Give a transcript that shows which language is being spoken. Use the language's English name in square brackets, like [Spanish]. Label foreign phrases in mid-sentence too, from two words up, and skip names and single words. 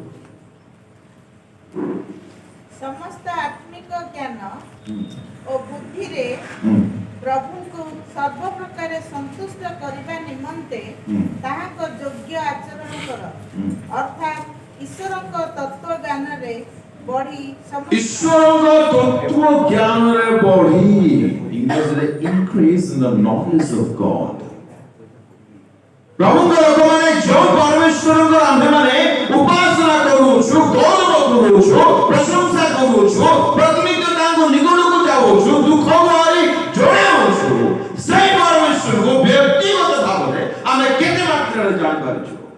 [Odia] ସମସ୍ତ ଆତ୍ମିକ ଜ୍ଞାନ ଓ ବୁଦ୍ଧିରେ ପ୍ରଭୁଙ୍କୁ ସର୍ବପ୍ରକାରେ ସନ୍ତୁଷ୍ଟ କରିବା ନିମନ୍ତେ ତାହାଙ୍କ ଯୋଗ୍ୟ ଆଚରଣ କର, ଅର୍ଥାତ୍ ଈଶ୍ୱରଙ୍କ ତତ୍ତ୍ୱ ଜ୍ଞାନରେ ବଢ଼ି, ଈଶ୍ୱରଙ୍କ ତତ୍ତ୍ୱ ଜ୍ଞାନରେ ବଢ଼ି, ଇଂରେଜୀରେ [English] increase in the knowledge of God। [Odia] ପ୍ରଭୁଙ୍କ ଲୋକମାନେ ଯେଉଁ ପରମେଶ୍ୱରଙ୍କ ଆମ୍ଭେମାନେ ଉପାସନା କରୁଛୁ, ଗୌରବ କରୁଛୁ, ପ୍ରଶଂସା କରୁଛୁ, ପ୍ରତିନିତ୍ୟ ତାଙ୍କ ନିକଟକୁ ଯାଉଛୁ, ଦୁଃଖ ଭରି ଜଣାଉଛୁ, ସେହି ପରମେଶ୍ୱରଙ୍କୁ ବ୍ୟକ୍ତିଗତ ଭାବରେ ଆମେ କେତେ ମାତ୍ରାରେ ଜାଣିପାରିଛୁ?